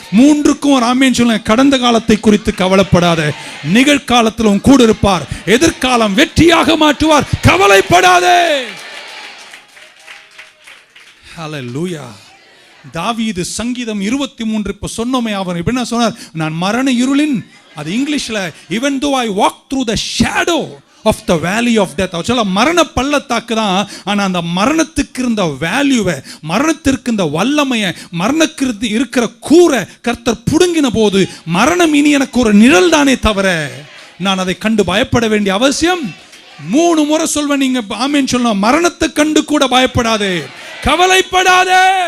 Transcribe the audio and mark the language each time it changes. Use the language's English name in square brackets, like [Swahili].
[Tamil] 3க்கும் ஒரு ஆமேன் சொல்லுங்க. கடந்த காலத்தை குறித்து கவலைப்படாத, நிகழ்காலத்தில் உன் கூட இருப்பார், எதிர்காலம் வெற்றியாக மாற்றுவார், கவலைப்படாதே. ஹல்லேலூயா. தாவீது சங்கீதம் 23 இப்ப சொன்னோமே, அவர் என்ன சொன்னார்? நான் மரண இருளின், அது இங்கிலீஷ்ல [English] even though I walk through the shadow of the valley of death, [Tamil] அவ மரண பள்ளத்தாக்கு தான். ஆனா அந்த மரணத்துக்கு இருந்த வேல்யூவை, மரணத்திற்கு இந்த வல்லமையை, மரணத்திற்கு இருக்கிற கூரை கர்த்தர் புடுங்கின போது மரணம் இனி எனக்கு ஒரு நிழல் தானே தவிர நான் அதை கண்டு பயப்பட வேண்டிய அவசியம். 3 முறை சொல்வேன், நீங்க ஆமேன் சொல்லணும். மரணத்தை கண்டு கூட பயப்படாதே, கவலைப்படாதே.